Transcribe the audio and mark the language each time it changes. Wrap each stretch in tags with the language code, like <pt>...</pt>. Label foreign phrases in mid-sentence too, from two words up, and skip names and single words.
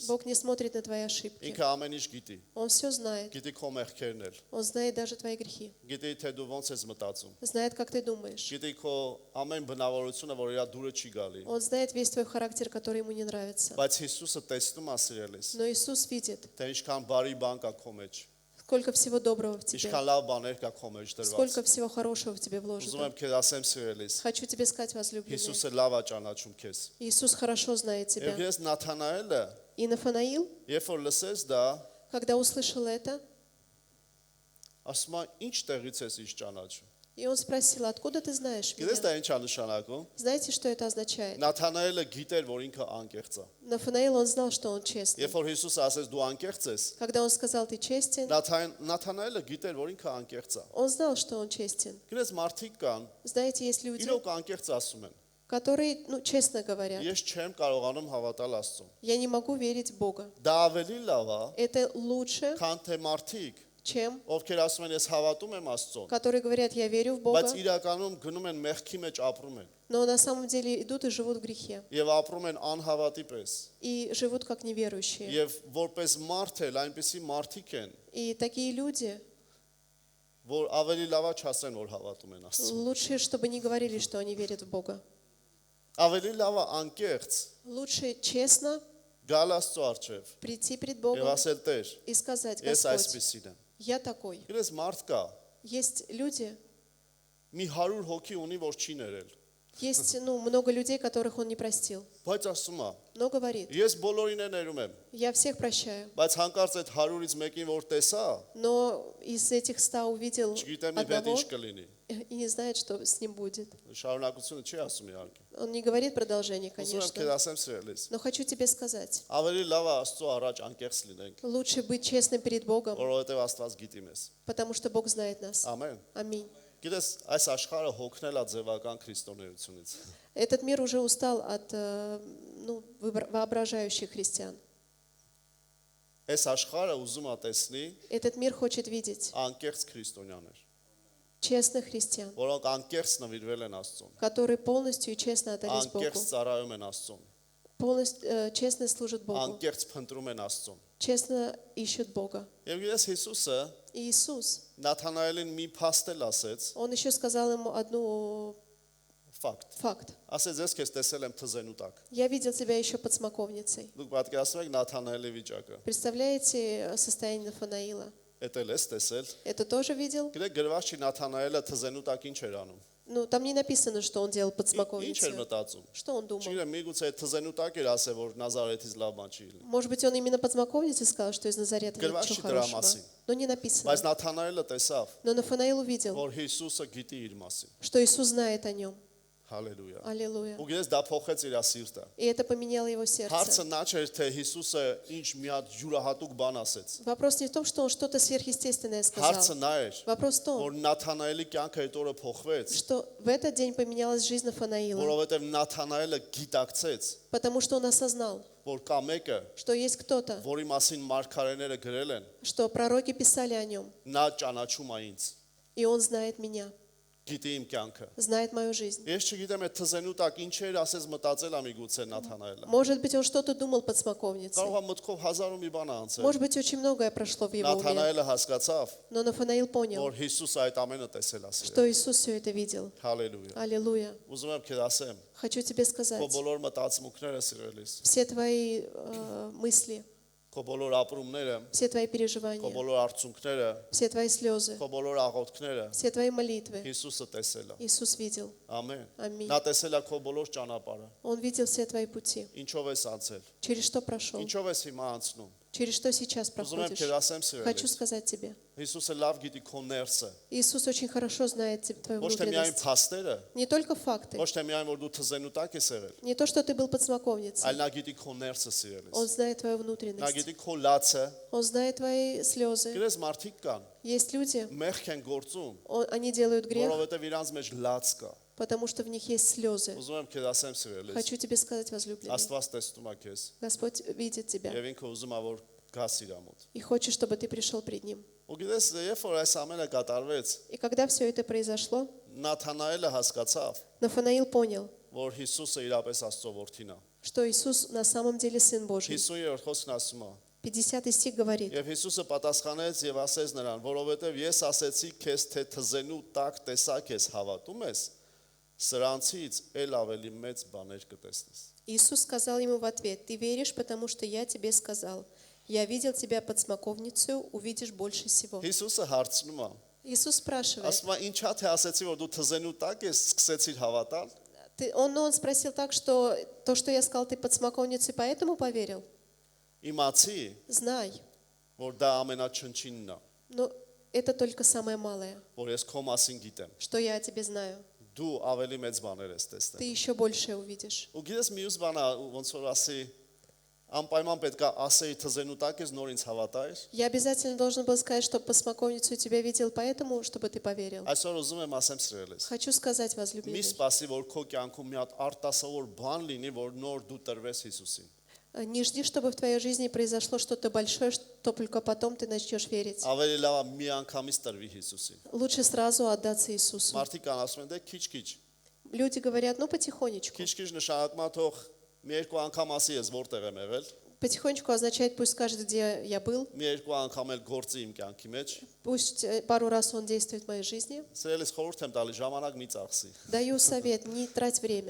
<ru>Бог не смотрит на твои ошибки.</ru> <hy>Ինքը ամեն ինչ գիտի։</hy> <ru>Он все знает.</ru> <hy>Գիտի քո մեղքերն էլ։</hy> <ru>Он знает даже твои грехи.</ru> <hy>Գիտի թե դու ոնց ես մտածում։</hy> <ru>Знает, как ты думаешь.</ru> <hy>Գիտի քո ամեն բնավորությունը, որ իր դուրը չի գալի։</hy> <ru>Он знает весь твой характер, который ему не нравится.</ru> <hy>Բայց Հիսուսը տեսնում է սիրելիս,</hy> <ru>Но Иисус видит,</ru> <hy>թե ինչքան բարի բան կա քո մեջ,</hy> <ru>сколько всего доброго в тебе,</ru> <hy>ինչքան լավ բաներ կա քո մեջ դրված։</hy> <ru>сколько всего хорошего в тебе</ru> <hy>Ուզում</hy> <ru>вложено.</ru> <hy>եմ քեզ ասեմ սիրելիս,</hy> <ru>Хочу тебе сказать, возлюбленный,</ru> <hy>Հիսուսը լավ է ճանաչում քեզ։</hy> <ru>Иисус хорошо знает</ru> <hy>Եվ</hy> <ru>тебя.</ru> <hy>ես Նաթանայելը,</hy> <ru>И Нафанаил,</ru> <hy>երբ որ լսես դա,</hy> <ru>когда услышал это,</ru> <hy>ասում է, ինչ տեղից ես ինչ ճանաչում։</hy> <ru>и он спросил: откуда ты знаешь</ru> <hy>Գիտես</hy> <ru>меня?</ru> <hy>դա ինչ է նշանակում։</hy> <ru>Знаете, что это означает?</ru> <hy>Նաթանայելը գիտեր, որ ինքը անկեղծ է։</hy> <ru>Нафанаил, он знал, что он честный.</ru> <hy>Երբ որ Հիսուսը ասեց դու անկեղծ ես,</hy> <ru>Когда он сказал: ты честен,</ru> <hy>Նաթանայելը գիտեր, որ ինքը անկեղծ է։</hy> <ru>он знал, что он честен.</ru> <hy>Գիտես մարդիկ կան,</hy> <ru>Знаете, есть люди,</ru> <hy>իրոք անկեղծ ասում են։</hy> <ru>которые, честно говорят:</ru> <hy>Ես չեմ կարողանում հավատալ Աստծուն։</hy> <ru>я не могу верить в Бога.</ru> <hy>Դա ավելի լավ է,</hy> <ru>Это лучше,</ru> <hy>քան թե մարդիկ,</hy> <ru>чем</ru> <hy>ովքեր ասում են ես հավատում եմ Աստծուն,</hy> <ru>которые говорят: я верю в</ru> <hy>բայց</hy> <ru>Бога,</ru> <hy>իրականում գնում են մեղքի մեջ ապրում են</hy> <ru>но на самом деле идут и живут в грехе.</ru> <hy>եւ ապրում են անհավատի պես։</hy> <ru>И живут как неверующие.</ru> <hy>Եվ որպես մարդ էլ այնպեսի մարդիկ են,</hy> <ru>И такие люди,</ru> <hy>որ ավելի լավ է չասեն, որ հավատում են Աստծուն։</hy> <ru>лучше, чтобы не говорили, что они верят в Бога.</ru> <hy>Ավելի լավ է անկեղծ</hy> <ru>Лучше честно</ru> <hy>գալ Աստծո առջև</hy> <ru>прийти пред</ru> <hy>եւ</hy> <ru>Богом</ru> <hy>ասել Տեր,</hy> <ru>и сказать:</ru> <hy>ես</hy> <ru>Господь,</ru> <hy>այսպեսին եմ։</hy> <ru>я такой.</ru> <hy>Գիտես մարդ կա,</hy> <ru>Есть люди,</ru> <hy>մի 100 հոգի ունի, որ չի ներել,</hy> <ru>есть много людей, которых он не простил,</ru> <hy>բայց ասում է,</hy> <ru>но говорит:</ru> <hy>ես բոլորին է ներում եմ,</hy> <ru>я всех прощаю.</ru> <hy>բայց հանկարծ այդ 100-ից մեկին որ տեսա,</hy> <ru>Но из этих 100 увидел</ru> <hy>չգիտեմ իբետ</hy> <ru>одного</ru> <hy>ինչ կլինի։</hy> <ru>и не знает, что с ним будет.</ru> <hy>Շարունակությունը չի ասում իհարկե։</hy> <ru>Он не говорит продолжение,</ru> <hy>Ուզում եմ քեզ</hy> <ru>конечно.</ru> <hy>ասեմ սիրելիս,</hy> <ru>Но хочу тебе сказать,</ru> <hy>ավելի լավ է Աստծո առաջ անկեղծ լինենք,</hy> <ru>лучше быть честным перед Богом,</ru> <hy>որովհետև Աստված գիտի մեզ։</hy> <ru>потому что Бог знает нас.</ru> <hy>Ամեն։</hy> <ru>Аминь.</ru> <hy>Գիտես, այս աշխարհը հոգնել է ձևական քրիստոնեությունից։</hy> <ru>Этот мир уже устал от воображающих христиан.</ru> <hy>Այս աշխարհը ուզում է տեսնի</hy> <ru>Этот мир хочет видеть</ru> <hy>անկեղծ քրիստոնյաներ,</hy> <ru>честных христиан,</ru> <hy>որոնք անկեղծ նվիրվել են Աստծուն,</hy> <ru>которые полностью и честно отдались Богу,</ru> <hy>անկեղծ ծառայում են Աստծուն,</hy> <ru>полностью честно служат Богу,</ru> <hy>անկեղծ փնտրում են Աստծուն։</hy> <ru>честно ищут Бога.</ru> <hy>Եվ գիտես Հիսուսը</hy> <ru>И Иисус,</ru> <hy>Նաթանայելին մի փաստ էլ ասեց,</hy> <ru>Он еще сказал ему одну факт.</ru> <hy>Ասեց ես քեզ տեսել եմ թզենու տակ։</hy> <ru>Я видел тебя еще под смоковницей.</ru> <hy>Դուք պատկերացնում եք Նաթանայելի վիճակը։</hy> <ru>Представляете состояние Нафанаила?</ru> <hy>Էդ էլ ես տեսել։</hy> <ru>Это тоже видел?</ru> <hy>Գիտեք գրված չի Նաթանայելը թզենու տակ ինչ էր անում։</hy> <ru>Там не написано, что он делал под</ru> <hy>Ինչ էր</hy> <ru>смоковницей.</ru> <hy>մտածում։</hy> <ru>Что он думал?</ru> <hy>Չգիտեմ, միգուցե այդ թզենու տակ էր ասել, որ Նազարեթից լավ բան չի լինի։</hy> <ru>Может быть, он именно под смоковницей сказал, что из Назарета нет</ru> <hy>Գրված</hy> <ru>ничего</ru> <hy>չի դրա</hy> <ru>хорошего.</ru> <hy>մասին։</hy> <ru>Но не написано.</ru> <hy>Բայց Նաթանայելը տեսավ,</hy> <ru>Но Нафанаил увидел,</ru> <hy>որ Հիսուսը գիտի իր մասին։</hy> <ru>что Иисус знает о нем.</ru> <hy>Հալելույա։</hy> <ru>Аллилуйя.</ru> <hy>Ու ես դա փոխեց իր սիրտը։</hy> <ru>И это поменяло его сердце.</ru> <hy>Հարցը նա չէր, թե Հիսուսը ինչ մի հատ յուրահատուկ բան ասեց։</hy> <ru>Вопрос не в том, что он что-то сверхъестественное</ru> <hy>Հարցը</hy> <ru>сказал.</ru> <hy>նա էր,</hy> <ru>Вопрос в том,</ru> <hy>որ Նաթանայելի կյանքը այդ օրը փոխվեց,</hy> <ru>что в этот день поменялась жизнь Нафанаила,</ru> <hy>որովհետև Նաթանայելը գիտակցեց,</hy> <ru>потому что он осознал,</ru> <hy>որ կա մեկը,</hy> <ru>что есть кто-то,</ru> <hy>որի մասին մարգարեները գրել են,</hy> <ru>что пророки писали о нем,</ru> <hy>նա ճանաչում է ինձ,</hy> <ru>и он знает меня,</ru> <hy>գիտի իմ կյանքը։</hy> <ru>знает мою жизнь.</ru> <hy>Ես չգիտեմ այդ թզենու տակ ինչ էր ասես մտածել ա միգուցե Նաթանայելը։</hy> <ru>Может быть, он что-то думал под смоковницей.</ru> <hy>Կարող է մտքով հազար ու մի բան անցել։</hy> <ru>Может быть, очень многое прошло в его уме.</ru> <hy>Նաթանայելը հասկացավ,</hy> <ru>Но Нафанаил понял,</ru> <hy>որ Հիսուսը այդ ամենը տեսել է։</hy> <ru>что Иисус все это видел.</ru> <hy>Հալելույա։</hy> <ru>Аллилуйя.</ru> <hy>Ուզում եմ քեզ ասեմ,</hy> <ru>Хочу тебе сказать,</ru> <hy>քո բոլոր մտածմունքները սիրելիս,</hy> <ru>все твои мысли,</ru> <hy>քո բոլոր ապրումները,</hy> <ru>все твои</ru> <hy>քո</hy> <ru>переживания,</ru> <hy>բոլոր արցունքները,</hy> <ru>все твои слезы,</ru> <hy>քո բոլոր աղոթքները</hy> <ru>все твои молитвы</ru> <hy>Հիսուսը տեսել է։</hy> <ru>Иисус видел.</ru> <hy>Ամեն։</hy> <ru>Ամին։</ru> <hy>Նա տեսել է քո բոլոր ճանապարհը։</hy> <ru>Он видел все твои пути.</ru> <hy>Ինչով ես անցել,</hy> <ru>Через что прошел,</ru> <hy>ինչով ես հիմա անցնում։</hy> <ru>через что сейчас</ru> <hy>Ուզում եմ</hy> <ru>проходишь.</ru> <hy>քեզ ասեմ</hy> <ru>Хочу</ru> <hy>սիրելիս,</hy> <ru>сказать тебе,</ru> <hy>Հիսուսը лав գիտի քո ներսը,</hy> <ru>Иисус очень хорошо знает твою</ru> <hy>ոչ թե միայն</hy> <ru>внутренность.</ru> <hy>փաստերը,</hy> <ru>Не только факты,</ru> <hy>ոչ թե միայն որ դու թզենու տակ ես եղել,</hy> <ru>не то, что ты был под смоковницей.</ru> <hy>այլ նա գիտի քո ներսը սիրելիս։</hy> <ru>Он знает твою</ru> <hy>Նա</hy> <ru>внутренность.</ru> <hy>գիտի քո լացը,</hy> <ru>Он знает твои слезы.</ru> <hy>գրես մարդիկ կան,</hy> <ru>Есть люди,</ru> <hy>մեղք են գործում,</hy> <ru>они делают грех,</ru> <hy>որովհետև իրանց մեջ լաց կա։</hy> <ru>потому что в них есть слезы.</ru> <hy>Ուզում եմ քեզ ասեմ սիրելիս,</hy> <ru>Хочу тебе сказать, возлюбленный,</ru> <hy>Աստված տեսնում է քեզ,</hy> <ru>Господь видит тебя</ru> <hy>եւ ինքը ուզում է որ գաս իր մոտ։</hy> <ru>и хочет, чтобы ты пришел пред Ним.</ru> <hy>Ու գիտես, երբ որ այս ամենը կատարվեց,</hy> <ru>И когда все это произошло,</ru> <hy>Նաթանայելը հասկացավ,</hy> <ru>Нафанаил понял,</ru> <hy>որ Հիսուսը իրապես Աստծո որդին է։</hy> <ru>что Иисус на самом деле Сын Божий.</ru> <hy>50-րդ խոսքն ասում է.</hy> <ru>50 стих говорит,</ru> <hy>Եվ Հիսուսը պատասխանեց եւ ասեց նրան, որովհետեւ ես ասեցի քեզ, թե թզենու տակ տեսակ ես հավատում ես, սրանցից էլ ավելի մեծ բաներ կտեսնես։</hy> <ru>Иисус сказал ему в ответ, ты веришь, потому что я тебе сказал, я видел тебя под смоковницей, увидишь больше всего.</ru> <hy>Հիսուսը հարցնում է,</hy> <ru>Иисус спрашивает,</ru> <hy>ասում է, ինչա թե ասեցի, որ դու թզենու տակ ես, սկսեցիր հավատալ։</hy> <ru>он спросил так, что то, что я сказал, ты под смоковницей, поэтому поверил?</ru> <hy>Իմացի,</hy> <ru>Знай,</ru> <hy>որ դա ամենաչնչինն է,</hy> <ru>но это только самое малое,</ru> <hy>որ ես քո մասին գիտեմ։</hy> <ru>что я о тебе знаю.</ru> <hy>Դու ավելի մեծ բաներ ես</hy> <ru>Ты</ru> <hy>տեսնել։</hy> <ru>еще большее увидишь.</ru> <hy>Ու գիտես մյուս բանը, ոնց որ ասի, անպայման պետք է ասեի թզենու տակ ես նոր ինձ հավատայր։</hy> <ru>Я обязательно должен был сказать, что по смоковницу тебя видел, поэтому, чтобы ты поверил.</ru> <hy>Այսօր ուզում եմ ասեմ սիրելիս։</hy> <ru>Хочу сказать,</ru> <hy>Մի</hy> <ru>возлюбленный,</ru> <hy>սպասի, որ քո կյանքում մի հատ արտասովոր բան լինի, որ նոր դու տրվես Հիսուսին։</hy> <ru>не жди, чтобы в твоей жизни произошло что-то большое, что только потом ты начнешь верить.</ru> <hy>Ավելի լավ է մի անգամից տրվի Հիսուսին։</hy> <ru>Лучше сразу отдаться Иисусу.</ru> <hy>Մարդիկ կան ասում են, դե քիչ-քիչ։</hy> <ru>Люди говорят, ну потихонечку.</ru> <hy>Քիչ-քիչ նշանակում է թող մի երկու անգամ ասի ես որտեղ եմ եղել,</hy> <ru>Потихонечку означает, пусть скажет, где я был,</ru> <hy>մի երկու անգամ էլ գործի իմ կյանքի մեջ։</hy> <ru>пусть пару раз он действует в моей жизни.</ru> <hy>Սիրելիս խորհուրդ եմ տալի ժամանակ մի ծախսի։</hy> <ru>Даю совет, не трать время.</ru>